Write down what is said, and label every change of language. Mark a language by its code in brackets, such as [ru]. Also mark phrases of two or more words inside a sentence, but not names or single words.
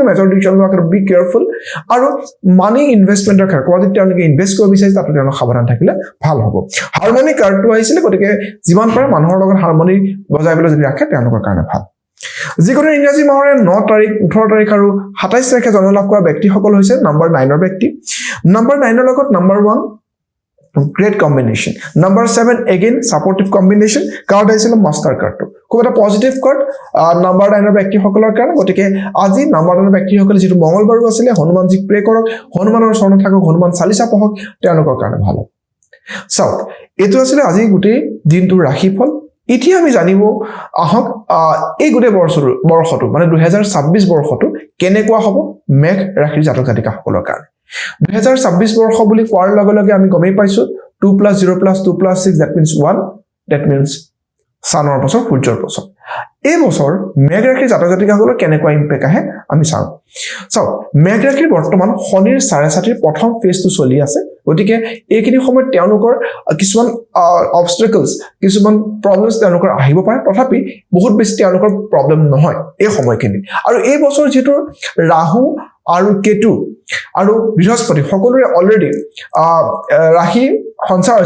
[en] major decision [as] লোৱাৰ ক্ষেত্ৰত [en] be careful [as] আৰু [en] money investment [as] ক্ষেত্ৰত যদি তেওঁলোকে ইনভেষ্ট কৰিব বিচাৰিছে তাতো তেওঁলোক সাৱধান থাকিলে ভাল হ'ব [en] harmony card [as] আহিছিলে গতিকে যিমান পাৰে মানুহৰ লগত হাৰমনি বজাই পেলাই যদি ৰাখে তেওঁলোকৰ কাৰণে ভাল যিকোনো ইংৰাজী মাহৰে 9 তাৰিখ 18 তাৰিখ আৰু 27 তাৰিখে জন্ম লাভ কৰা ব্যক্তিসকল হৈছে নাম্বাৰ 9ৰ ব্যক্তি নাম্বাৰ 9ৰ লগত নাম্বাৰ 1 [en] great combination number 7 again supportive combination card [as] আহিছিল [en] master card [as] খুব এটা [en] positive card [as] নাম্বাৰ 9ৰ ব্যক্তিসকলৰ কাৰণে গতিকে আজি নাম্বাৰ 9ৰ ব্যক্তিসকলে যেটো মঙ্গলবাৰো আছিলে হনুমানজীক প্ৰে কৰক হনুমানৰ শৰণ থাকক হনুমান চালিসা পঢ়ক তেওঁলোকৰ কাৰণে ভাল চাওক এটো আছিল আজি গোটেই দিনটোৰ ৰাশিফল এতিয়া আমি জানিব আহক এই গোটেই বৰ্ষটো মানে 2026 বৰ্ষটো কেনেকুৱা হ'ব মেঘ ৰাশিৰ জাতক জাতিকাসকলৰ কাৰণে 2026 বৰ্ষ বুলি কোৱাৰ লগে লগে আমি গমেই পাইছো 2 + 0 + 2 + 6 [en] that means 1 that means [as] সানৰ বছৰ সূৰ্যৰ বছৰ এই বছৰ মেঘ ৰাশিৰ জাতক জাতিকাসকলৰ কেনেকুৱা ইম্পেক্ট আহে আমি চাওঁ মেঘ ৰাশিৰ বৰ্তমান শনিৰ 4.5 প্ৰথম ফেজটো চলি আছে গতিকে এইখিনি সময়ত তেওঁলোকৰ কিছুমান অবষ্টাকলছ কিছুমান প্ৰবলেমছ তেওঁলোকৰ আহিব পাৰে তথাপি বহুত বেছি তেওঁলোকৰ প্ৰবলেম নহয় এই সময়খিনি আৰু এই বছৰ যেটো ৰাহু আৰু কেতু আৰু বৃহস্পতি সকলোৰে অলৰেডি ৰাশি সঞ্চাৰ হৈছে